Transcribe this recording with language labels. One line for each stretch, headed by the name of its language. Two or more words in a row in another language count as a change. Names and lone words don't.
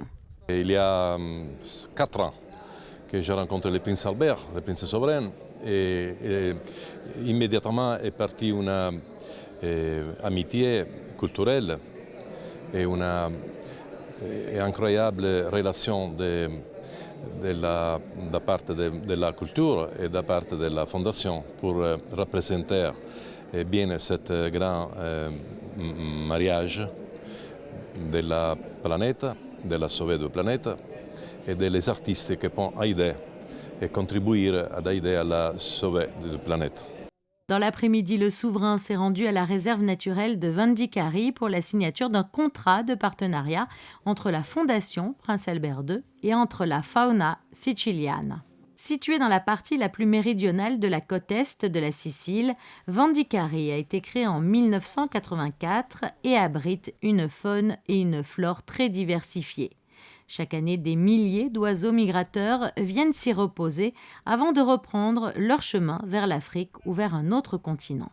French: Il y a 4 ans que j'ai rencontré le prince Albert, le prince souverain, et immédiatement est partie une amitié culturelle et une incroyable relation
Italian: da parte della cultura e da parte della
French: Fondation pour représenter bien cet grand mariage de la planète, de la sauver de planète et des artistes qui peuvent aider et contribuer à aider à la sauver de la planète. Dans l'après-midi, le souverain s'est rendu à la réserve naturelle de Vendicari pour la signature d'un contrat de partenariat entre la Fondation Prince Albert II et entre
Italian: la fauna siciliana.
French: Située dans la partie la plus méridionale de la côte est de la Sicile, Vendicari a été créé en 1984 et abrite une faune et une flore très diversifiées. Chaque année, des milliers d'oiseaux migrateurs viennent s'y reposer avant de reprendre leur chemin vers l'Afrique ou vers un autre continent.